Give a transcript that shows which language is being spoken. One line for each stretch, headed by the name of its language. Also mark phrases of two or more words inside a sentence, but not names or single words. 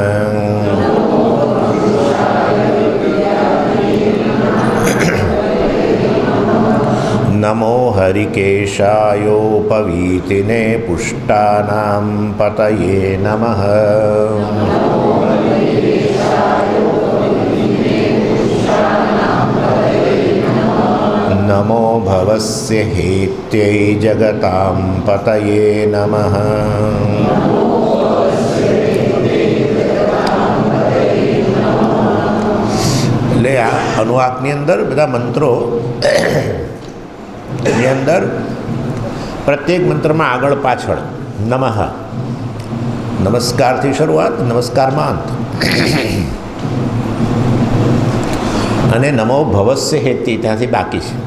Sanskrit: नमो हरिकेशायोपवीतिने पुष्टानां पतये नमः। नमो भवस्य हेत्यै जगतां पतये नमः।
Gujarati: એટલે આ અનુવાકની અંદર બધા મંત્રો ની અંદર પ્રત્યેક મંત્રમાં આગળ પાછળ નમઃ નમસ્કારથી શરૂઆત, નમસ્કારમાં અંત, અને
Sanskrit: નમો ભવસ્ય હેત્ય
Gujarati: ત્યાંથી બાકી છે.